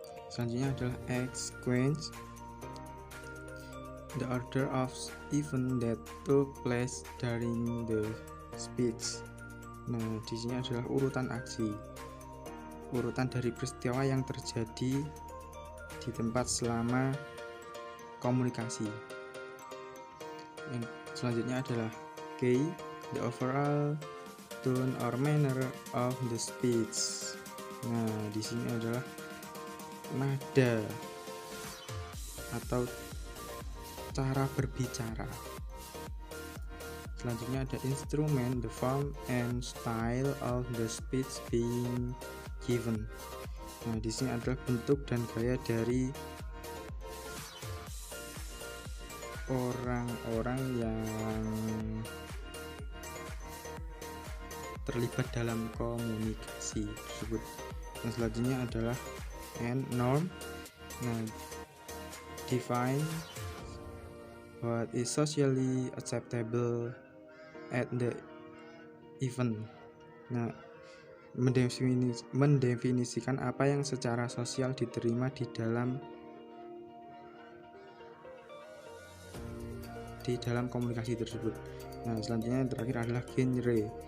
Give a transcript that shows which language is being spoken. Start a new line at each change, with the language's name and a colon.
Indonesian: Selanjutnya adalah
English: sequence, the order of event that took place during the speech.
Indonesian: Nah, di sini adalah urutan aksi, urutan dari peristiwa yang terjadi di tempat selama komunikasi. Yang selanjutnya adalah
English: K, the overall tone or manner of the speech.
Indonesian: Nah, di sini adalah nada atau cara berbicara. Selanjutnya ada instrumen,
English: the form and style of the speech being given.
Indonesian: Nah, di sini adalah bentuk dan gaya dari orang-orang yang terlibat dalam komunikasi tersebut. Yang selanjutnya adalah norm.
English: Nah, define what is socially acceptable at the event.
Indonesian: Nah, mendefinisikan apa yang secara sosial diterima di dalam komunikasi tersebut. Nah, selanjutnya yang terakhir adalah genre.